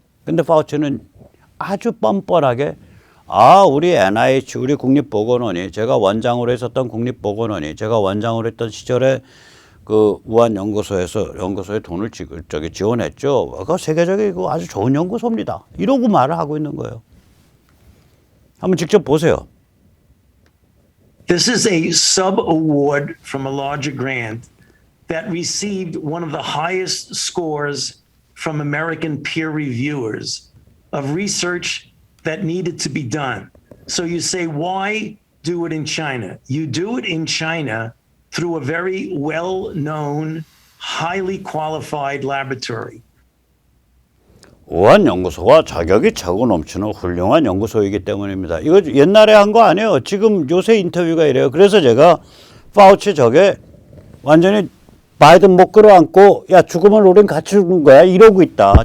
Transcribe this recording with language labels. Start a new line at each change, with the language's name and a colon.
Korean: 근데 파우치는 아주 뻔뻔하게 우리 NIH, 우리 국립보건원이 제가 원장으로 있었던 국립보건원이 제가 원장으로 했던 시절에 그 우한 연구소에 돈을 지원했죠. 그거 세계적이고 아주 좋은 연구소입니다. 이러고 말을 하고 있는 거예요. 한번 직접 보세요.
English: This is a sub-award from a larger grant that received one of the highest scores from American peer reviewers of research that needed to be done. So you say, why do it in China? You do it in China through a very well-known, highly qualified laboratory.
Korean: 우한 연구소가 자격이 차고 넘치는 훌륭한 연구소이기 때문입니다. 이거 옛날에 한 거 아니에요. 지금 요새 인터뷰가 이래요. 그래서 제가 파우치 저게 완전히 바이든 못 끌어안고 야 죽으면 우린 같이 죽는 거야 이러고 있다.